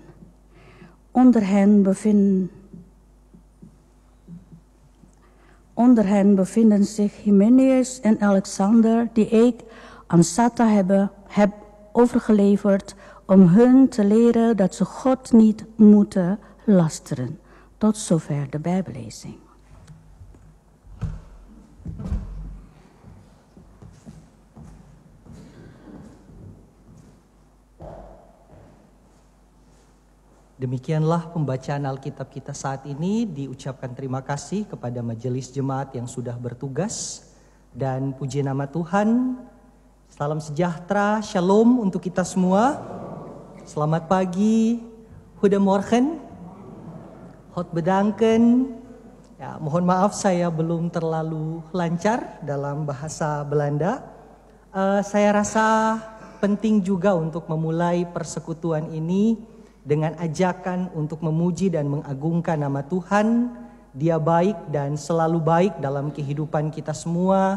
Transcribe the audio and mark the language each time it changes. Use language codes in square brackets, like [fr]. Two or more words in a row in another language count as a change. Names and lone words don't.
[nl] Onder hen bevinden zich Hymenaeus en Alexander, die ik aan Sata heb overgeleverd om hun te leren dat ze God niet moeten lasteren. Tot zover de Bijbellezing. [id] Demikianlah pembacaan Alkitab kita saat ini. Diucapkan terima kasih kepada majelis jemaat yang sudah bertugas. Dan puji nama Tuhan. Salam sejahtera, shalom untuk kita semua. Selamat pagi, [nl] goedemorgen, hot bedanken. [id] Ya, mohon maaf saya belum terlalu lancar dalam bahasa Belanda. Saya rasa penting juga untuk memulai persekutuan ini dengan ajakan untuk memuji dan mengagungkan nama Tuhan. Dia baik dan selalu baik dalam kehidupan kita semua.